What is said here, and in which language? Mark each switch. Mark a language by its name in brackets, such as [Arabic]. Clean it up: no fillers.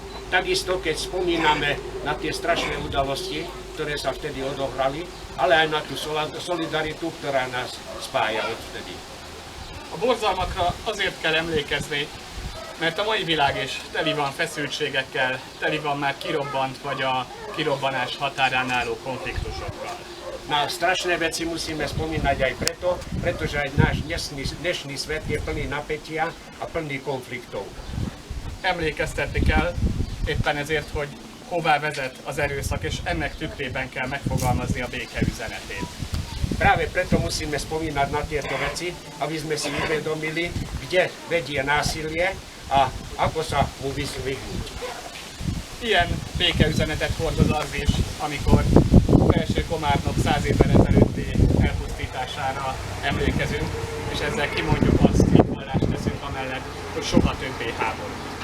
[Slovak] Takisto, keď spomíname na tie strašné udalosti, ktoré sa vtedy odohrali, ale aj na tú solidaritu, ktorá nás spája odvtedy. [Hungarian] A borzalmakra azért kell emlékezni, mert a mai világ is teli van feszültségekkel, teli van már kirobbant vagy a kirobbanás határán álló konfliktusokkal. [Slovak] Na strašné veci musíme spomínať aj preto, pretože aj náš dnešný svet je plný napätia a plný konfliktov. [Hungarian] Emlékeztetni kell éppen ezért, hogy hová vezet az erőszak, és ennek tükrében kell megfogalmazni a béke üzenetét. [Slovak] Práve preto musíme spomínať na tieto veci, aby sme si uvedomili, kde vedie násilie a ako sa mu vyhnúť. [Hungarian] Ilyen békeüzenetet hordoz az is, amikor Felső Komárnok 100 évvel ezelőtti elpusztítására emlékezünk, és ezzel kimondjuk azt, hitvallást teszünk amellett, hogy soha többé háború.